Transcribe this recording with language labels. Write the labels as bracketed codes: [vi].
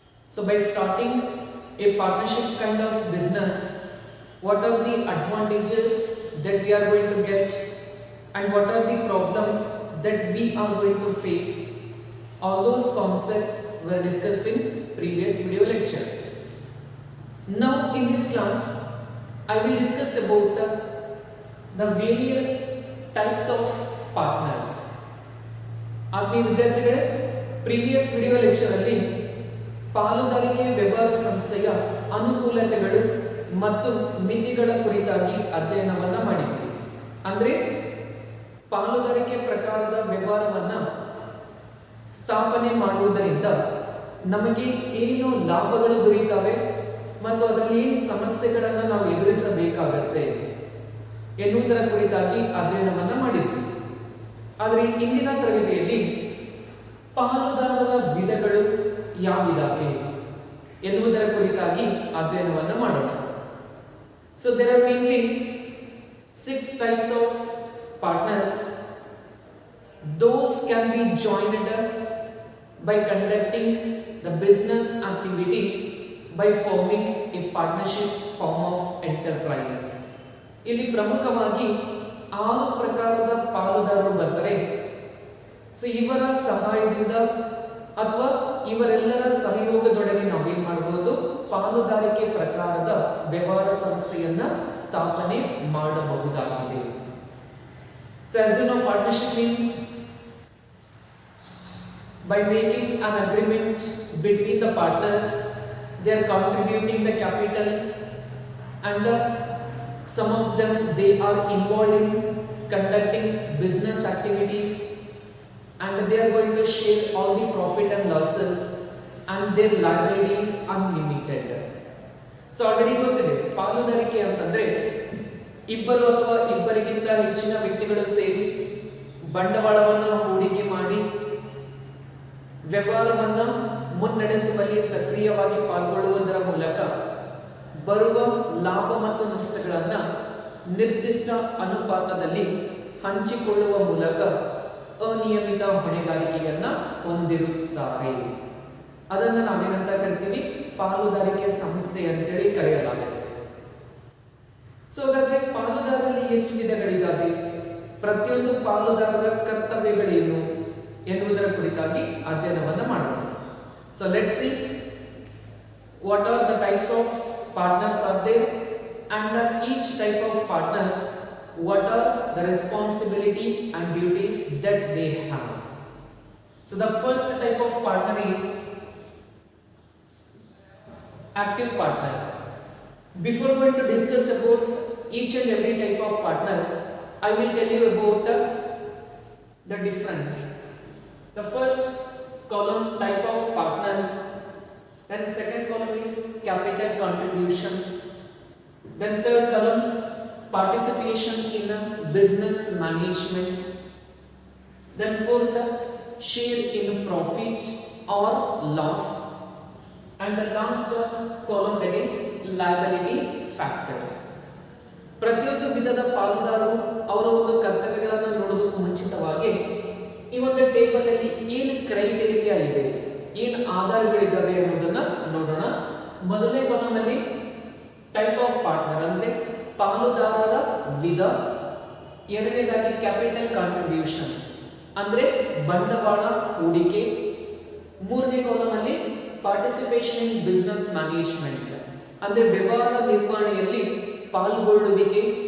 [en] So by starting a partnership kind of business, what are the advantages that we are going to get and what are the problems that we are going to face? All those concepts were discussed in previous video lecture. Now in this class, I will discuss about the various types of partners. [kn] ಆತ್ಮೀಯ ವಿದ್ಯಾರ್ಥಿಗಳೇ, [en] previous video lecture [kn] ಅಲ್ಲಿ ಪಾಲುದಾರಿಕೆ ವ್ಯವಹಾರ ಸಂಸ್ಥೆಯ ಅನುಕೂಲತೆಗಳು ಮತ್ತು ಮಿತಿಗಳ ಕುರಿತಾಗಿ ಅಧ್ಯಯನವನ್ನ ಮಾಡಿದ್ವಿ. ಅಂದ್ರೆ ಪಾಲುದಾರಿಕೆ ಪ್ರಕಾರದ ವ್ಯವಹಾರವನ್ನ ಸ್ಥಾಪನೆ ಮಾಡುವುದರಿಂದ ನಮಗೆ ಏನು ಲಾಭಗಳು ದೊರೆಯುತ್ತವೆ ಮತ್ತು ಅದರಲ್ಲಿ ಏನು ಸಮಸ್ಯೆಗಳನ್ನು ನಾವು ಎದುರಿಸಬೇಕಾಗತ್ತೆ ಎನ್ನುವುದರ ಕುರಿತಾಗಿ ಅಧ್ಯಯನವನ್ನ ಮಾಡಿದ್ವಿ. ಆದರೆ ಇಂದಿನ ತರಗತಿಯಲ್ಲಿ ಪಾಲುದಾರರ ವಿಧಗಳು ಯಾವಿದಾವೆ ಎನ್ನುವುದರ ಕುರಿತಾಗಿ ಅಧ್ಯಯನವನ್ನ ಮಾಡೋಣ. [en] So there are mainly 6 types of partners. Those can be joined by conducting the business activities by forming a partnership form of enterprise. [kn] ಇಲ್ಲಿ ಪ್ರಮುಖವಾಗಿ 6 ಪ್ರಕಾರದ ಪಾಲುದಾರರು ಬರ್ತಾರೆ. ಸೊ ಇವರ ಸಹಾಯದಿಂದ ಅಥವಾ ಇವರೆಲ್ಲರ ಸಹಯೋಗದೊಡನೆ ನಾವೇನ್ ಮಾಡಬಹುದು, ಪಾಲುದಾರಿಕೆ ಪ್ರಕಾರದ ವ್ಯವಹಾರ ಸಂಸ್ಥೆಯನ್ನ ಸ್ಥಾಪನೆ ಮಾಡಬಹುದಾಗಿದೆ. [en] So as you know, partnership means by making an agreement between the partners, they are contributing the capital and some of them they are involved in conducting business activities and they are going to share all the profit and losses and their liability is unlimited. So already [kn] ಗೊತ್ತಿದೆ, ಪಾಲುದಾರಿಕೆ ಅಂತಂದ್ರೆ ಇಬ್ಬರು ಅಥವಾ ಇಬ್ಬರಿಗಿಂತ ಹೆಚ್ಚಿನ ವ್ಯಕ್ತಿಗಳು ಸೇರಿ ಬಂಡವಾಳವನ್ನು ಹೂಡಿಕೆ ಮಾಡಿ ವ್ಯವಹಾರವನ್ನು ಮುನ್ನಡೆಸುವಲ್ಲಿ ಸಕ್ರಿಯವಾಗಿ ಪಾಲ್ಗೊಳ್ಳುವುದರ ಮೂಲಕ ಬರುವ ಲಾಭ ಮತ್ತು ನಷ್ಟಗಳನ್ನು ನಿರ್ದಿಷ್ಟ ಅನುಪಾತದಲ್ಲಿ ಹಂಚಿಕೊಳ್ಳುವ ಮೂಲಕ ಅನಿಯಮಿತ ಹೊಣೆಗಾರಿಕೆಯನ್ನ ಹೊಂದಿರುತ್ತಾರೆ. ಅದನ್ನು ನಾವೇನಂತ ಕರಿತೀವಿ, ಪಾಲುದಾರಿಕೆ ಸಂಸ್ಥೆ ಅಂತೇಳಿ ಕರೆಯಲಾಗುತ್ತೆ. ಸೊ ಹಾಗಾದ್ರೆ ಪಾಲುದಾರರಲ್ಲಿ ಎಷ್ಟು ವಿಧಗಳಿದ್ದಾವೆ, ಪ್ರತಿಯೊಂದು ಪಾಲುದಾರರ ಕರ್ತವ್ಯಗಳೇನು ಎನ್ನುವುದರ ಕುರಿತಾಗಿ ಅಧ್ಯಯನವನ್ನ ಮಾಡೋಣ. [en] So let's see what are the types of partners are there and each type of partners what are the responsibility and duties that they have. So the first type of partner is active partner. Before going to discuss about each and every type of partner, I will tell you about the difference. The first column type of partner, then second column is capital contribution, then third column participation in business management, then fourth share in profit or loss, and the last column that is liability factor. [kn] ಪ್ರತಿಯೊಂದು ವಿಧದ ಪಾಲುದಾರರು ಅವರ ಒಂದು ಕರ್ತವ್ಯಗಳನ್ನು ನೋಡೋದಕ್ಕೂ ಮುಂಚಿತವಾಗಿ ಈ ಒಂದು ಟೇಬಲ್ ಅಲ್ಲಿ ಏನು ಕ್ರೈಟೇರಿಯಾ ಇದೆ, ಏನು ಆಧಾರಗಳಿದ್ದಾವೆ ಅನ್ನೋದನ್ನ ನೋಡೋಣ. ಮೊದಲನೇ ಕಾಲಮ್ ಅಲ್ಲಿ [en] type of partner [kn] ಅಂದ್ರೆ ಪಾಲುದಾರರ ವಿಧ, ಎರಡನೇದಾಗಿ [en] capital contribution [kn] ಅಂದ್ರೆ ಬಂಡವಾಳ ಹೂಡಿಕೆ, ಮೂರನೇ ಕಾಲಮ್ ಅಲ್ಲಿ [en] participation in business management [kn] ಅಂದ್ರೆ ವ್ಯವಹಾರ ನಿರ್ವಹಣೆಯಲ್ಲಿ ಪಾಲ್ಗೊಳ್ಳುವಿಕೆ,